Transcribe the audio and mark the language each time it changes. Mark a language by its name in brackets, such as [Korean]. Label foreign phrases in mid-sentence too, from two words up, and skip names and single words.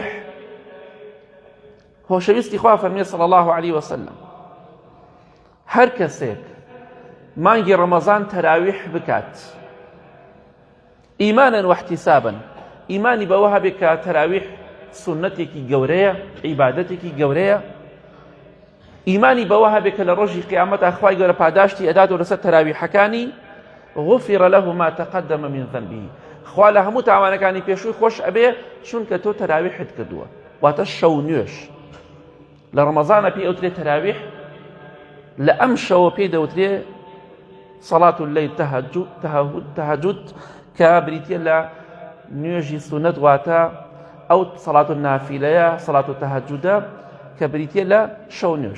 [Central Kurdish] خۆشەویستی خوا فەرمێ [Arabic] صلی الله علیه وسلم [Central Kurdish] هەر کەسێک مانگی ڕەمەزان تەراویح بکات [Arabic] ئیمانن واحتیسابن، [Central Kurdish] ئیمانی بەوە هەبێ کە تەراویح سونەتێکی گەورەیە، عیبادەتێکی گەورەیە، ئیمانی بەوە هەبێ کە لە ڕۆژی قیامەتا خوای گەورە پاداشتی ئەداتەوە لەسەر تەراویحەکانی، [Arabic] غفر له ما تقدم من ذنبه، [Central Kurdish] خوا لە هەموو تاوانەکانی پێشووی خۆش ئەبێ چونکە تۆ تەراویحت کردووە. واتە شەو نوێژ لە ڕەمەزانە پێی ئەوترێ تەراویح، لە ئەم شەوە پێی دەوترێ [Arabic] سەڵات اللەیل تەهەجود [Central Kurdish] کە بریتە لە نوێژی سونەت، واتە ئەو [Arabic] سەڵات النافیلەیە، سەڵات التەهەجودە [Central Kurdish] کە بریتە لە شەو نوێژ.